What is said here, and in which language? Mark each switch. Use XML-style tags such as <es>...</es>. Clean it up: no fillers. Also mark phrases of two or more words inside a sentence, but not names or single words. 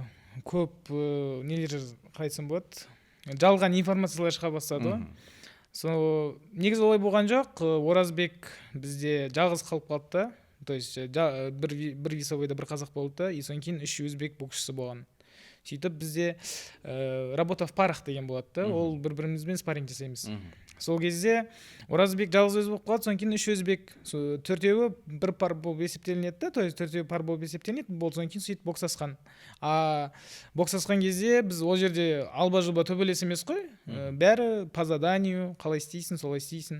<kk>Көп нелер қайтсам болады. Жалған информациялар шыға бастады. Негізі олай болған жоқ. Оразбек бізде жалғыз қалып қалды.</kk> <ru>То есть</ru> <kk>бір весовойда бір қазақ болды, и содан кейін 3 өзбек боксшысы болған. Сөйтіп бізде</kk> <ru>работа в парах</ru> <kk>деген болады, ол бір-бірімізбен спарринг жасаймыз. Сол кезде Оразбек жалғыз өзі болып қалады, содан кейін 3 өзбек, 4-еуі бір пар болып есептелінеді,</kk> <ru>то есть</ru> <kk>4-еуі пар болып есептелінеді, болды, содан кейін сөйтіп боксасқан. Боксасқан кезде біз ол жерде алба-жұлба төбелес емес қой, бәрі</kk> <ru>по заданию,</ru> <kk>қалай істейсің, солай істейсің.</kk>